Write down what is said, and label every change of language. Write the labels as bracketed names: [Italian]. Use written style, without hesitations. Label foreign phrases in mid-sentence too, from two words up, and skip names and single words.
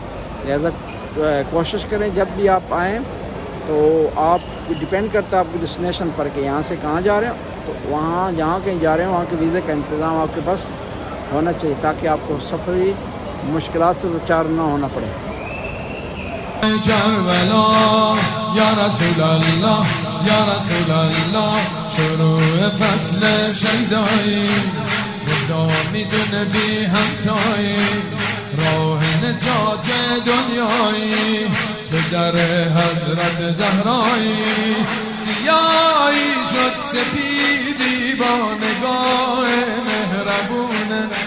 [Urdu] لہٰذا کوشش کریں جب بھی آپ آئیں تو آپ ڈپینڈ کرتا ہے آپ کی ڈیسٹینیشن پر کہ یہاں سے کہاں جا رہے ہیں, تو وہاں جہاں کہیں جا رہے ہیں وہاں کے ویزے کا انتظام آپ کے پاس ہونا چاہیے تاکہ آپ کو سفری مشکلات سے دوچار نہ ہونا پڑے. [Persian] کربلا [Arabic] یا رسول الله یا رسول الله [Persian] شروع فصل شیدایی خدا میدونه بی همتایی راه نجات دنیایی به در حضرت زهرایی سیاهی شد سپیدی با نگاه مهربونه